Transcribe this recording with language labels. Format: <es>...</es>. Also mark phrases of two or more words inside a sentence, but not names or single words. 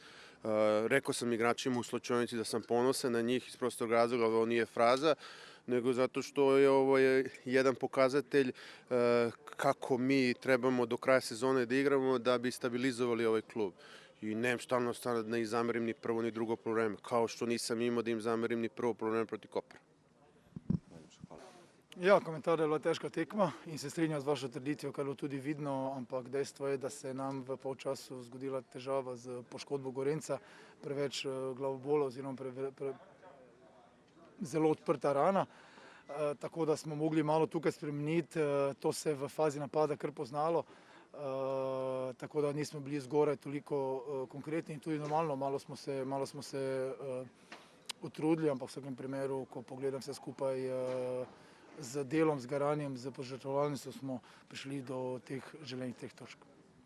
<sr>Rekao sam igračima u slučajnici da sam ponosan na njih iz prostog razloga, ovo nije fraza, nego zato što je ovo jedan pokazatelj kako mi trebamo do kraja sezone da igramo da bi stabilizovali ovaj klub. I nemam šta da ih zamerim ni prvo ni drugo poluvreme, kao što nisam imao da im zamerim ni prvo poluvreme proti Kopra.</sr> <sl>Ja, komentar je bila težka tekma in se strinjam z vašo trditvijo, kar je bilo tudi vidno, ampak dejstvo je, da se je nam v polčasu zgodila težava z poškodbo Gorenca, preveč glavobola oziroma zelo odprta rana, tako da smo mogli malo tukaj spremeniti, to se je v fazi napada kar poznalo, tako da nismo bili zgoraj toliko konkretni in tudi normalno, malo smo se utrudili, ampak v vsakem primeru, ko pogledam vse skupaj, z delom, z garanjem, z požrtvovalnostjo smo prišli do teh želenih 3 točk.</sl>